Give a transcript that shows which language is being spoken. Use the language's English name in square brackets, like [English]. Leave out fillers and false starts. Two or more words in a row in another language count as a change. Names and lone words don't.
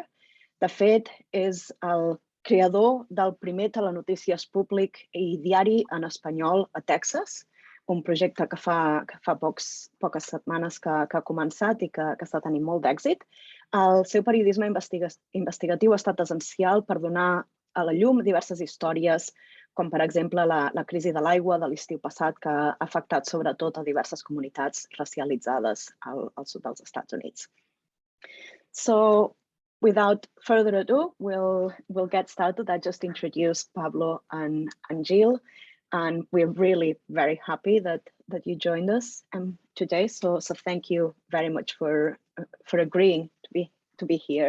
[Catalan] De fet, és el creador del primer telenotícies públic i diari en espanyol a Texas, un projecte que fa poques setmanes que ha començat i que està tenint molt d'èxit. El seu periodisme investigatiu ha estat essencial per donar a la llum diverses històries, com per exemple la crisi de l'aigua de l'estiu passat, que ha afectat sobretot a diverses comunitats racialitzades al sud dels Estats Units. [English] So, without further ado, we'll get started. I just introduced Pablo and Jill, and we're really very happy that you joined us today. So thank you very much for agreeing to be here.